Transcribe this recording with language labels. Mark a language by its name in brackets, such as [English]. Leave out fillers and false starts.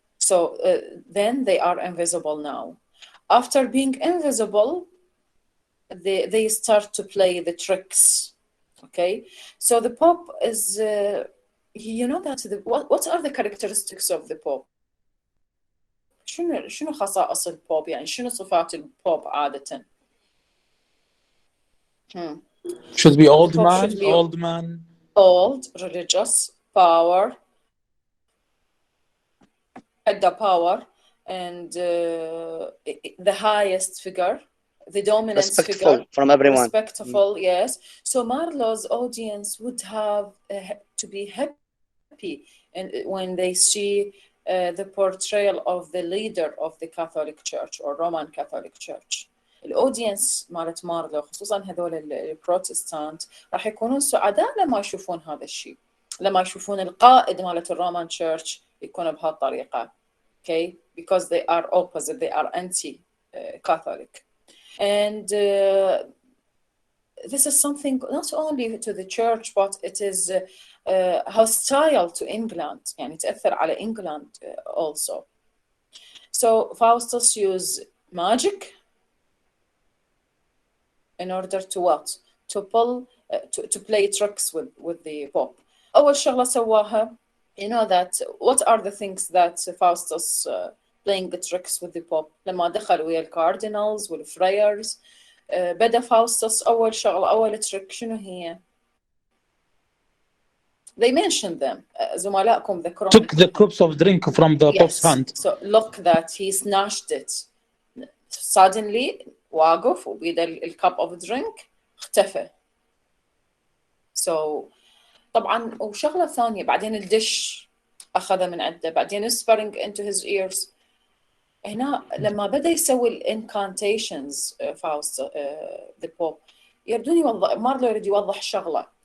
[English] So then they are invisible now. After being invisible, they start to play the tricks. Okay, so the Pope is, you know that what are the characteristics of the Pope? [Arabic] شنو خصائص البوب, يعني شنو صفات البوب عادة? [English] Should be old man, old, religious, power, the power, and the highest figure, the dominant figure, from everyone. Respectful, yes. So Marlowe's audience would have to be happy when they see the portrayal of the leader of the Catholic Church or Roman Catholic Church. [Arabic] الأودينس مالت مارلو خصوصا هذول البروتستانت راح يكونون سعداء لما يشوفون هذا الشيء, لما يشوفون القائد مالت الرومان تشيرش يكون بهالطريقة. [English] Okay, because they are opposite, they are anti-Catholic. And this is something not only to the church, but it is hostile to England, [Arabic] يعني تأثر على [English] England also. So Faustus used magic in order to what? To play tricks with the Pope. [Arabic] أول شغلة سواها, [English] you know that what are the things that Faustus playing the tricks with the Pope? [Arabic] لما دخل ويا الكاردينالز والفرايرز, بدأ فاوستس أول شغلة, أول تريك شنو هي؟ [English] They mentioned them. [Arabic] زملائكم ذكرون. [English] Took the cups of drink from the Pope's hand. So look that he snatched it. Suddenly [Arabic] واقف وبيده الكاب [English] of drink [Arabic] اختفى. [English] So [Arabic] طبعا وشغلة ثانية, بعدين الدش أخذه من عنده, بعدين [English] whispering into his ears. [Arabic] هنا لما بدأ يسوي الانكانتيشنز فاوست the Pope, يردون يوضح, مارلو يريد يوضح شغلة.